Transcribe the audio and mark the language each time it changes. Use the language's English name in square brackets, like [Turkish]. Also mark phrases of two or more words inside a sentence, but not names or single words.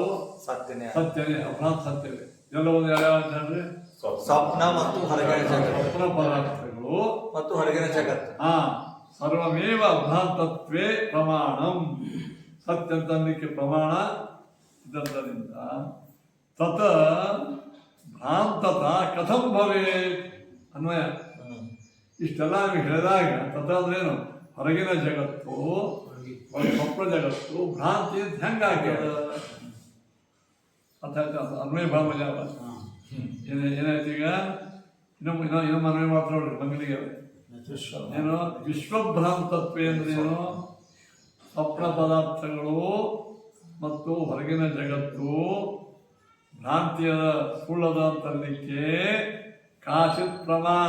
[Kannada] ಸತ್ಯನೇ ಸತ್ಯನೇ ಅಭ್ರಾಂತ ಸತ್ಯವೇ ಎಲ್ಲವೂ ಯಾವ್ಯಾವ ಅಂದ್ರೆ ಸ್ವಪ್ನ ಮತ್ತು ಹೊರಗಿನ ಜಗತ್ತು ಸ್ವಪ್ನ ಪದಾರ್ಥಗಳು ಮತ್ತು ಹೊರಗಿನ ಜಗತ್ತು. [Sanskrit] ಸರ್ವಮೇವ ಅಭ್ರಾಂತತ್ವೇ ಪ್ರಮಾಣಂ [Kannada] ಸತ್ಯ ಅಂತ ಅನ್ನಲಿಕ್ಕೆ ಪ್ರಮಾಣ ಇದರಿಂದ [Sanskrit] ತತ ಭ್ರಾಂತತ ಕಥಂ ಭವೇತ್ ಅನ್ವಯ. [Kannada] ಇಷ್ಟೆಲ್ಲ ನಮಗೆ ಹೇಳಿದಾಗ ತತ ಅಂದ್ರೇನು ಹೊರಗಿನ ಜಗತ್ತು ಸ್ವಪ್ನ ಜಗತ್ತು ಭ್ರಾಂತಿ ಅಂತ ಹೆಂಗಾಗ್ಯದ ಅರ್ಥ ಆಯ್ತಾ? ಅನ್ವಯ ಭಾವ ಯಾವ ಏನಾಯ್ತು ಈಗ ಇನ್ನೊಮ್ಮೆ ಅನ್ವಯ ಮಾತ್ರ ನೋಡ್ರಿ ಮಂಗಲಿಗೆ ಏನು ವಿಶ್ವಭ್ರಾಂತತ್ವ ಅಂದ್ರೇನು ಸ್ವಪ್ನ ಪದಾರ್ಥಗಳು ಮತ್ತು ಹೊರಗಿನ ಜಗತ್ತು ಭ್ರಾಂತಿಯ ಸುಳ್ಳದ ಅಂತಲಿಕ್ಕೆ [Sanskrit] ಕಾಚಿತ್ ಪ್ರಮಾಣ